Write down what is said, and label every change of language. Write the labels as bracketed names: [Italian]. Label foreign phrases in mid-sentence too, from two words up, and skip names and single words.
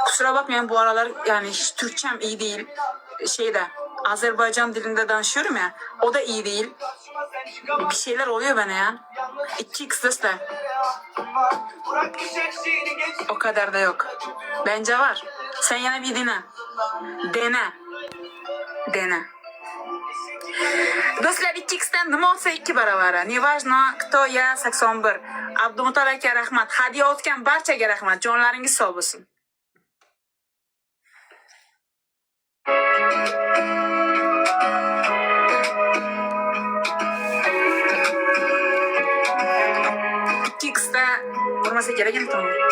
[Turkish] Kusura bakmayın bu aralar yani hiç Türkçem iyi değil. Şeyde Azerbaycan dilinde danışıyorum ya. O da iyi değil. Karşıma sen çıkamazsın. Bir şeyler oluyor bana ya. 2x dostlar. Bırak bir şeyini geç. O kadar da yok. Bence var. Sen yine bir dene. Dene. [Uzbek] Do'stlar 2x'dan nima olsa 2 baravari. [Russian] Неважно, кто я 81. [Uzbek] Abdumutol aka rahmat. Hadiya o'tgan barchaga rahmat. Jonlaringiz sog' bo'lsin. X'da urmasa kerak endi tamam.